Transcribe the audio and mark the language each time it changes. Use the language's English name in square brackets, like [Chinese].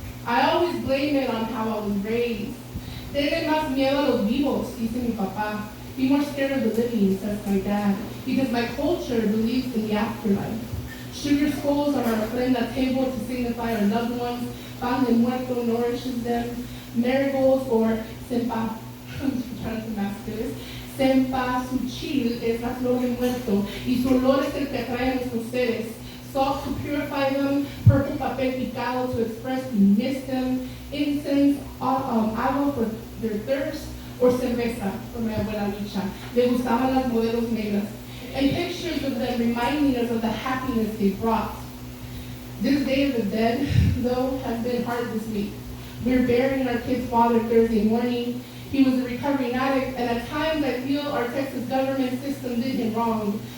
[English] I always blame it on how I was raised. [Spanish] Tenle más miedo a los vivos, dice mi papá. [English] Be more scared of the living, says my dad, because my culture believes in the afterlife. Sugar skulls are our ofrenda table to signify our loved ones. Pan de muerto nourishes them. Marigolds or sempa, I'm trying to master this. [Spanish] Cempasúchil es la flor de muerto, y su olor es el que atrae a nuestros seres. [English] Salt to purify them, purple papel picado to express we miss them, incense, agua for their thirst, or cerveza for my abuela Lucha. [Spanish] Le gustaban las modelos negras. [English] And pictures of them reminding us of the happiness they brought. This Day of the Dead, though, has been hard this week. We're burying our kid's father Thursday morning. He was a recovering addict, and at times I feel our Texas government system did him wrong.